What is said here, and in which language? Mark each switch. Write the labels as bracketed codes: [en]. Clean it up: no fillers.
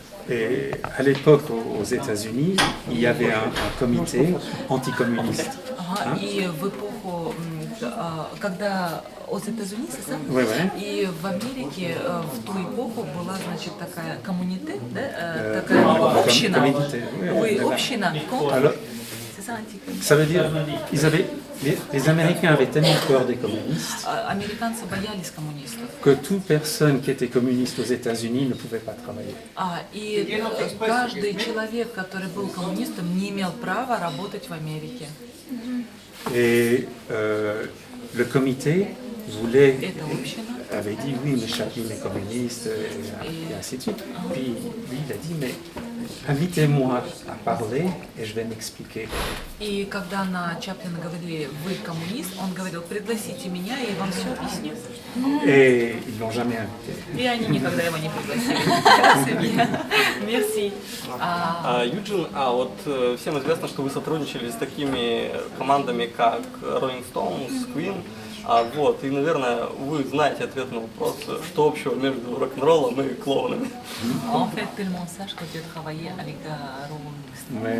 [fr] Et à l'époque, aux États-Unis, il y avait un comité anticommuniste. [ru] И в эпоху, когда [fr] aux États-Unis, c'est ça? Oui, oui. [ru] И в Америке в ту эпоху была, значит, такая коммуните, да? Такая община. [fr] Communauté, oui, [ru] Община. [fr] Alors, C'est ça, [ru] антикоммунизм. [fr] ça veut dire les Américains avaient tellement peur des communistes [ru] Американцы боялись коммунистов. [fr] que toute personne qui était communiste aux États-Unis ne pouvait pas travailler. [ru] И каждый человек, который был коммунистом, не имел права работать в Америке. [fr] Et le comité voulait [ru] Это община [fr] avait dit oui, mais Chaplin est communiste, et ainsi de suite. Puis lui, il a dit, mais invitez-moi à parler et je vais m'expliquer. [ru] И когда на Чаплина говорили, вы коммунист, он говорил, пригласите меня, и я вам все объясню. [fr] Et ils ne l'ont jamais invité. [ru] И они никогда его не пригласили. Мерси. Юджин, вот всем известно, что вы сотрудничали с такими командами, как Rolling Stones, Queen. Вот, и, наверное, вы знаете ответ на вопрос, что общего между рок-н-роллом и клоунами. [fr] En fait, tout le monde sache que tu as travaillé avec Rolling Stones.